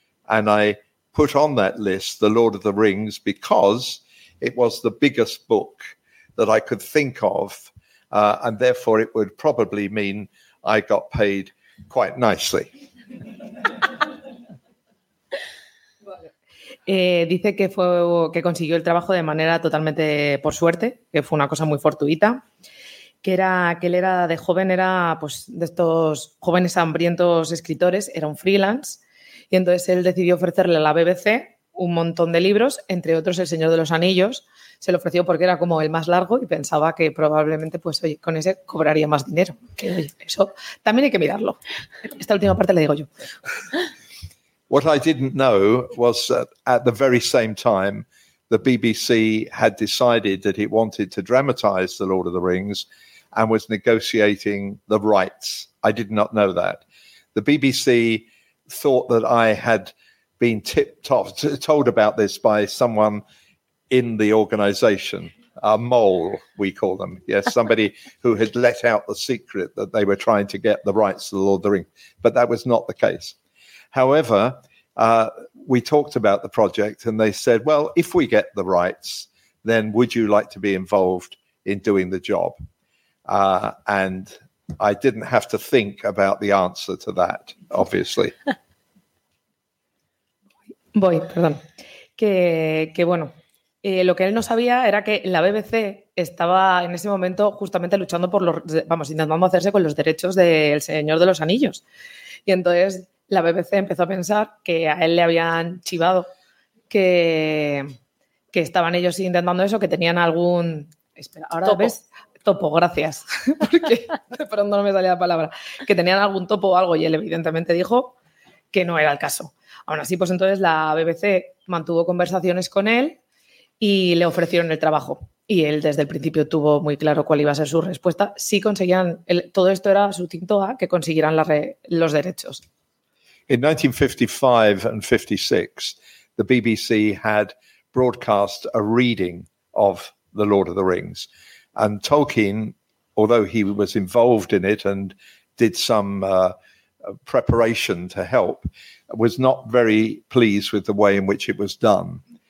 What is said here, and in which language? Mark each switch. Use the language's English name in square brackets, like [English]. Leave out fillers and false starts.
[English] And I put on that list The Lord of the Rings because it was the biggest book that I could think of, and therefore it would probably mean I got paid quite nicely. [Spanish] Dice que fue que consiguió el trabajo de manera totalmente por suerte, que fue una cosa muy fortuita, que él era de joven, era pues de estos jóvenes hambrientos escritores, era un freelance, y entonces él decidió ofrecerle a la BBC un montón de libros, entre otros El Señor de los Anillos. Se lo ofreció porque era como el más largo y pensaba que probablemente, pues oye, con ese cobraría más dinero. Eso también hay que mirarlo. Esta última parte la digo yo. [English] What I didn't know was that at the very same time, the BBC had decided that it wanted to dramatize The Lord of the Rings and was negotiating the rights. I did not know that. The BBC thought that I had been tipped off, told about this by someone in the organization, a mole, we call them. Yes, somebody who had let out the secret that they were trying to get the rights to The Lord of the Rings. But that was not the case. However, we talked about the project and they said, well, if we get the rights, then would you like to be involved in doing the job? And I didn't have to think about the answer to that, obviously. [Spanish] Lo que él no sabía era que la BBC estaba en ese momento justamente luchando intentando hacerse con los derechos del Señor de los Anillos. Y entonces la BBC empezó a pensar que a él le habían chivado que estaban ellos intentando eso, que tenían algún... Espera, ahora topo. ¿Ves? Topo, gracias. Porque de pronto no me salía la palabra. Que tenían algún topo o algo y él evidentemente dijo que no era el caso. Aún así, pues entonces la BBC mantuvo conversaciones con él y le ofrecieron el trabajo. Y él desde el principio tuvo muy claro cuál iba a ser su respuesta. Sí conseguían, todo esto era su tinto a que consiguieran los derechos. [English] In 1955 and 56, the BBC had broadcast a reading of The Lord of the Rings. And Tolkien, although he was involved in it and did some preparation to help, was not very pleased with the way in which it was done.